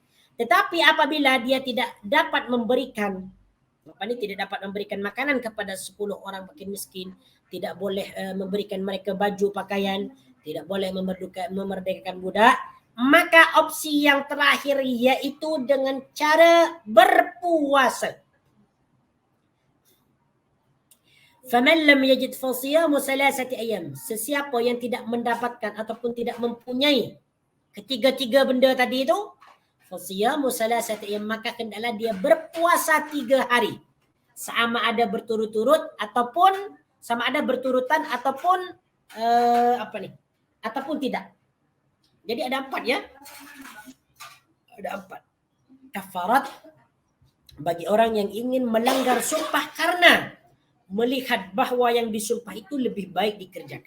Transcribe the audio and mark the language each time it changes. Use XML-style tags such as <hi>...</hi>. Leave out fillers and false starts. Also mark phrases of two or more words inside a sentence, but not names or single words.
<ms>Tetapi apabila dia tidak dapat memberikan, tidak dapat memberikan makanan kepada 10 orang fakir miskin, tidak boleh memberikan mereka baju, pakaian, tidak boleh memerdekakan budak, maka opsi yang terakhir yaitu dengan cara berpuasa.</ms> <ar>فمن لم يجد فصيام ثلاثة أيام.</ar> <ms>Sesiapa yang tidak mendapatkan ataupun tidak mempunyai ketiga-tiga benda tadi itu,</ms> <ar>فصيام ثلاثة أيام,</ar> <ms>maka hendaklah dia berpuasa 3 hari. Sama ada berturut-turut ataupun sama ada berturutan ataupun ataupun tidak. Jadi ada 4 ya. Ada 4. Kafarat bagi orang yang ingin melanggar sumpah karena melihat bahawa yang disumpah itu lebih baik dikerjakan.</ms>